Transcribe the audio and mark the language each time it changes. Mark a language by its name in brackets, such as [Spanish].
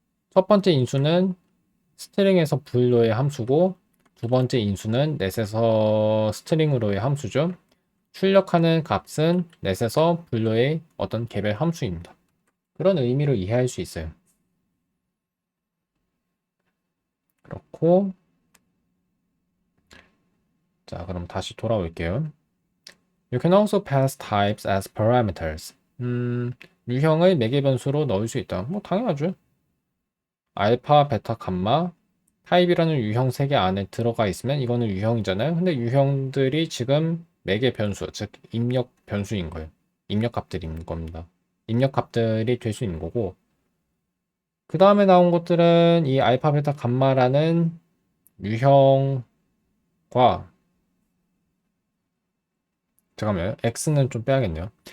[Korean] 첫 번째 인수는 스트링에서 불로의 함수고 두 번째 인수는 넷에서 스트링으로의 함수죠. 출력하는 값은 넷에서 불로의 어떤 개별 함수입니다. 그런 의미로 이해할 수 있어요. 그렇고 자, 그럼 다시 돌아올게요. [English] You can also pass types as parameters. [Korean] 유형을 매개 변수로 넣을 수 있다. 뭐 당연하죠. 알파, 베타, 감마 타입이라는 유형 3개 안에 들어가 있으면 이거는 유형이잖아요. 근데 유형들이 지금 매개 변수, 즉 입력 변수인 거예요. 입력 값들인 겁니다. 입력 값들이 될 수 있는 거고 그 다음에 나온 것들은 이 알파, 베타, 감마라는 유형과 잠깐만요. x는 좀 빼야겠네요.